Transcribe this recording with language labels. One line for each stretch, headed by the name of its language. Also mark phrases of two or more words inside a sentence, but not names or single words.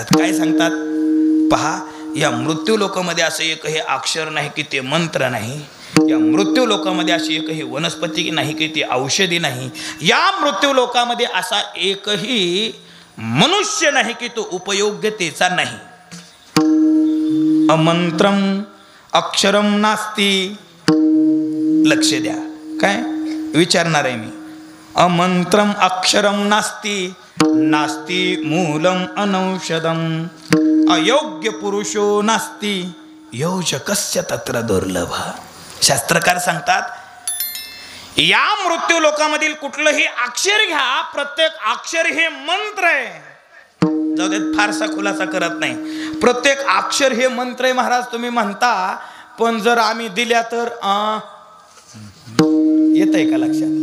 Marathi: काय सांगतात पहा, या मृत्यू लोकामध्ये असं एकही अक्षर नाही की ते मंत्र नाही. या मृत्यू लोकामध्ये अशी एकही वनस्पती नाही की ती औषधी नाही. या मृत्यू लोकामध्ये असा एकही मनुष्य नाही की तो उपयोग्यतेचा नाही.
Sanskrit: अमंत्रम अक्षरम नास्ती.
Marathi: लक्ष द्या, काय विचारणार आहे मी.
Sanskrit: अमंत्रम अक्षरम नास्ती, नास्ती मूलम अनौषधम, अयोग्य पुरुषो नास्ती, योजकस्य तत्र दुर्लभ.
Marathi: शास्त्रकार सांगतात या मृत्यू लोकामधील कुठलंही अक्षर घ्या, प्रत्येक अक्षर हे मंत्र आहे. जाऊ देत, फारसा खुलासा करत नाही. प्रत्येक अक्षर हे मंत्र आहे महाराज तुम्ही म्हणता, पण जर आम्ही दिल्या तर येत आहे का लक्षात?